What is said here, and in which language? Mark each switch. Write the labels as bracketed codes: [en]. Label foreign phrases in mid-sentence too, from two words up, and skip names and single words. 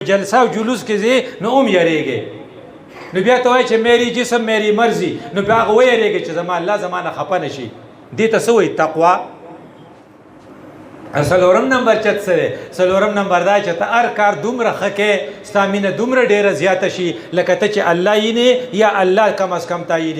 [ps] جلسه او جلوس کې ځې نو هم یریږي، نو بیا ته وایي چې [ur] میری جسم میری مرضی، [ps] نو بیا هغه ویریږي چې زما الله زمانه خفه نه شي. دې ته څه وایي؟ تقوا. څلورم نمبر چت سره څلورم نمبر دا چې ته هر کار دومره ښه کې ستا مینه دومره ډېره زیاته شي لکه ته چې الله یینې یا الله [ur] کم از کم [ps] تا یینې.